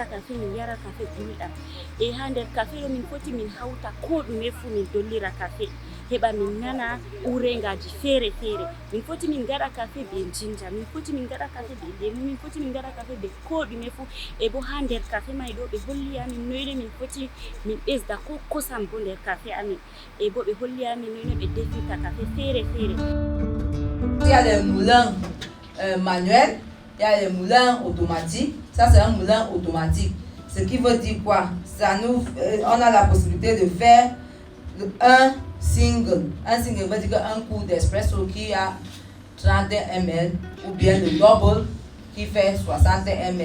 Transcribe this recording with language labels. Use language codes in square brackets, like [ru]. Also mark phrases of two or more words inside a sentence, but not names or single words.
[ff] café min yara café gulɗam e ha nder café ɗo min foti min hawta ko ɗume fu min dollira café heɓa min nana urengaji feere feere min foti min gaɗa café be jinja min foti min gaɗa café be lemu min foti min gaɗa café be ko ɗume fu e bo ha nder café may ɗo ɓe holli amin noyno min foti min ɓesda ko kosam bo nder café amin e bo ɓe holli amin noyno ɓe defirta café feere feere. [fr] Il y a les moulins manuels, il y a les moulins automatiques. Ça c'est un moulin automatique. Ce qui veut dire quoi? On a la possibilité de faire un single. Un single veut dire un coup d'espresso qui a 30 ml ou bien le double qui fait 60 ml.